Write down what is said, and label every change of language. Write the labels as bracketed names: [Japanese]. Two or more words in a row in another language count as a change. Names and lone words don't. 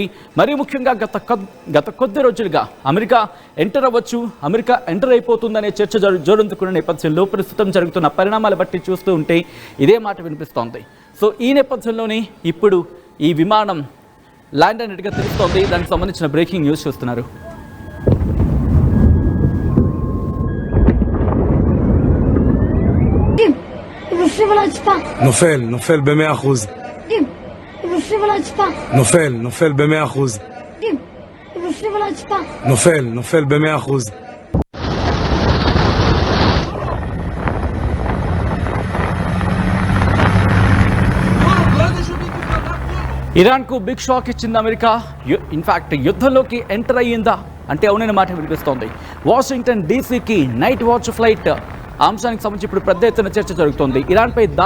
[Telugu] మరి ముఖ్యంగా గత కొద్ది రోజులుగా అమెరికా ఎంటర్ అవ్వచ్చు, అమెరికా ఎంటర్ అయిపోతుందనే చర్చ జోరందుకున్న నేపథ్యంలో ప్రస్తుతం జరుగుతున్న పరిణామాలు బట్టి చూస్తూ ఉంటే ఇదే మాట వినిపిస్తోంది. సో ఈ నేపథ్యంలోనే ఇప్పుడు ఈ విమానం ల్యాండ్ అయినట్టుగా తెలుస్తోంది. దానికి సంబంధించిన [English] breaking news [Telugu] చూస్తున్నారు. [Hebrew] נופל ב-100%. נופל ב-100%. נופל ב-100%. [Telugu] ఇరాన్కు బిగ్ షాక్ ఇచ్చింది అమెరికా. ఇన్ఫాక్ట్ యుద్ధంలోకి ఎంటర్ అయ్యిందా అంటే అవుననే మాట వినిపిస్తోంది. వాషింగ్టన్ డీసీకి [English] night watch flight [Telugu] అంశానికి సంబంధించి ఇప్పుడు పెద్ద ఎత్తున చర్చ జరుగుతోంది.